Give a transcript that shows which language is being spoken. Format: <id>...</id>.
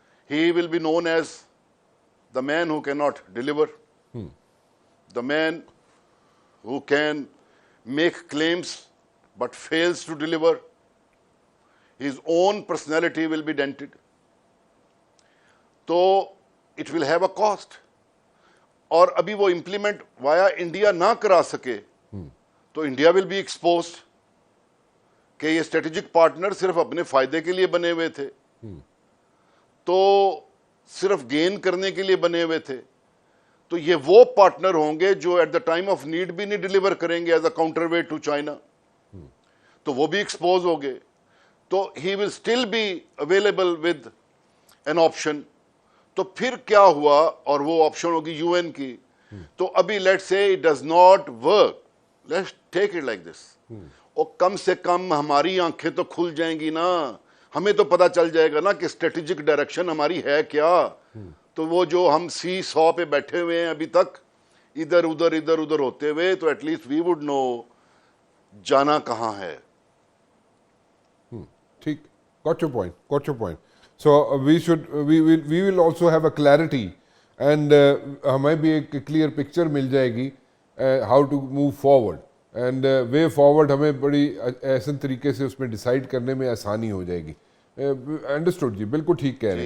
<en>He will be known as the man who cannot deliver, the man who can make claims but fails to deliver. His own personality will be dented.</en> <ur>تو</ur> <en>it will have a cost.</en> <ur>اور ابھی وہ implement وایا India نہ کرا سکے تو</ur> <en>India will be exposed</en> <ur>کہ یہ اسٹریٹجک پارٹنر صرف اپنے فائدے کے لیے بنے ہوئے تھے, تو صرف گین کرنے کے لیے بنے ہوئے تھے. تو یہ وہ پارٹنر ہوں گے جو</ur> <en>at the time of need</en> <ur>بھی نہیں ڈیلیور کریں گے</ur> <en>as a counter weight to China,</en> <ur>تو وہ بھی ایکسپوز ہو گئے.</ur> <en>تو ہی will still be available with an option.</en> <ur>تو پھر کیا ہوا, اور وہ آپشن ہوگی یو این کی. تو ابھی لیٹ سے</ur> <en>It does not work, let's take it like this.</en> <ur>اور کم سے کم ہماری آنکھیں تو کھل جائیں گی نا, ہمیں تو پتا چل جائے گا نا کہ اسٹریٹجک ڈائریکشن ہماری ہے کیا. تو وہ جو ہم سی 100 پہ بیٹھے ہوئے ہیں ابھی تک ادھر ادھر ہوتے ہوئے, تو</ur> <en>at least we would know</en> <ur>جانا کہاں ہے. ٹھیک,</ur> <en>got your point. So we will also have a clarity, and</en> <ur>ہمیں بھی ایک کلیئر پکچر مل جائے گی</ur> <en>how to move forward, and way forward</en> <ur>ہمیں بڑی احسن طریقے سے اس میں ڈیسائیڈ کرنے میں آسانی ہو جائے گی. انڈرسٹوڈ جی, بالکل ٹھیک کہہ رہے ہیں.</ur>